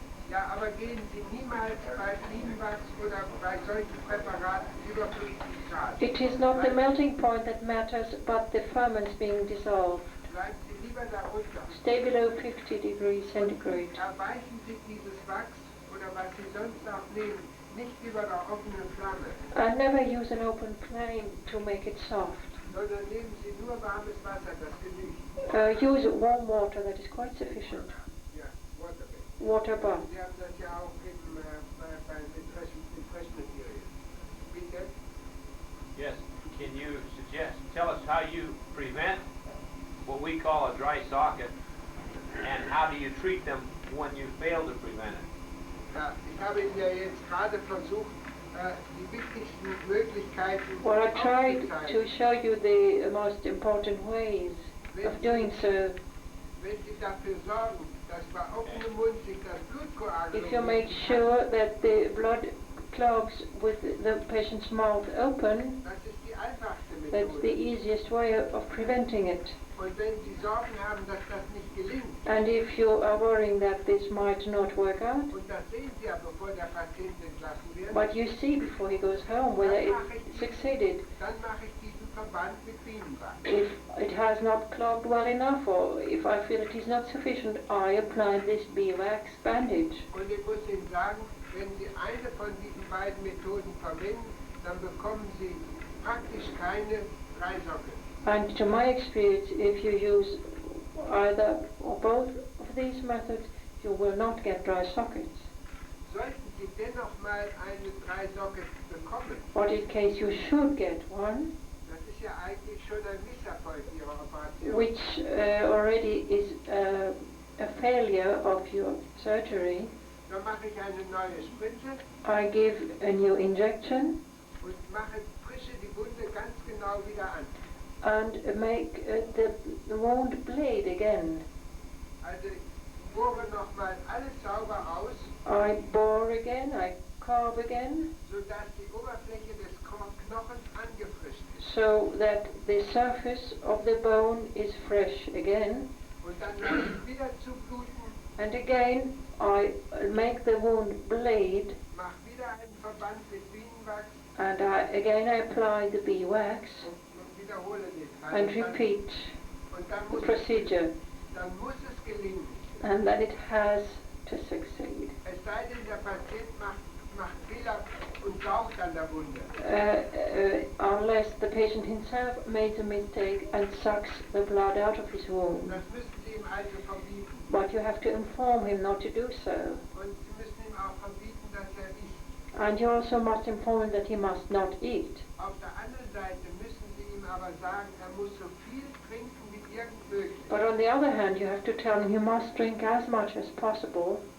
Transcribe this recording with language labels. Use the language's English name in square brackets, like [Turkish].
[German] Ja, aber gehen Sie niemals bei Bienenwachs oder bei solchen Präparaten über 50 Grad. [English] It is not the melting point that matters, but the ferments being dissolved. [German] Bleiben Sie lieber darunter. [English] Stay below 50 degrees centigrade. [German] Erweichen Sie dieses Wachs oder was Sie sonst auch nehmen, nicht über der offenen Flamme, [English] And never use an open flame to make it soft. [German] sondern nehmen Sie nur warmes Wasser, das genügt. [English] Use warm water, that is quite sufficient. [German] Ja, Waterbed. [English] Water bath. [German] Sie haben das ja auch beim Impression Material. Bitte? [English] Yes, can you tell us how you prevent what we call a dry socket, and how do you treat them when you fail to prevent it? [German] Ja, ich habe Ihnen ja jetzt gerade versucht, die wichtigsten Möglichkeiten [English] Well, I tried to [German] aufzuzeigen. [English] show you the most important ways of doing so. [German] Wenn Sie dafür sorgen, dass bei offenem Mund sich das Blutkoagulum [English] If you make sure that the blood clogs with the patient's mouth open, [German] das ist die einfachste [English] that's the easiest way of preventing it. [German] Und wenn Sie Sorgen haben, dass das nicht gelingt, [English] And if you are worrying that this might not work out, [German] und das sehen Sie ja, bevor der Patient entlassen wird, [English] but you see before he goes home whether it succeeded. [German] dann mache ich diesen Verband mit Bienenwachs. [English] If it has not clogged well enough, or if I feel it is not sufficient, I apply this beeswax bandage. [German] Und ich muss Ihnen sagen, wenn Sie eine von diesen beiden Methoden verwenden, dann bekommen Sie praktisch keine Dreisocken. [English] And to my experience, if you use either or both of these methods, you will not get dry sockets. [German] Sollten Sie dennoch mal eine Dreisocke bekommen, [English] But in case you should get one, [German] das ist ja eigentlich schon ein Misserfolg Ihrer Operation. [English] which already is a failure of your surgery, [German] Dann mache ich eine neue Spritze [English] I give a new injection [German] und frische die Wunde ganz genau wieder an. [English] and make the wound bleed again. [German] Also ich bohre nochmal alles sauber aus, [English] I bore again, I carve again, [German] sodass die Oberfläche des Knochens angefrischt ist. [English] so that the surface of the bone is fresh again. [German] Und dann lasse ich wieder zubluten, [English] And again, I make the wound bleed, [German] mache wieder einen Verband mit Bienenwachs [English] and I apply the beeswax [German] und wiederhole den. [English] and repeat [German] Und dann [English] the [German] muss, [English] procedure, [German] dann muss es gelingen. [English] and then it has to succeed. [German] Es sei denn, der Patient macht Fehler und saugt an der Wunde. [English] Unless the patient himself made a mistake and sucks the blood out of his wound. [German] Das müssen Sie ihm also verbieten. [English] But you have to inform him not to do so. [German] Und Sie müssen ihm auch verbieten, dass isst. [English] And you also must inform him that he must not eat. [German] Auf der anderen Seite müssen Sie ihm aber sagen, muss so viel trinken wie irgend möglich. [English] But on the other hand, you have to tell him he must drink as much as possible.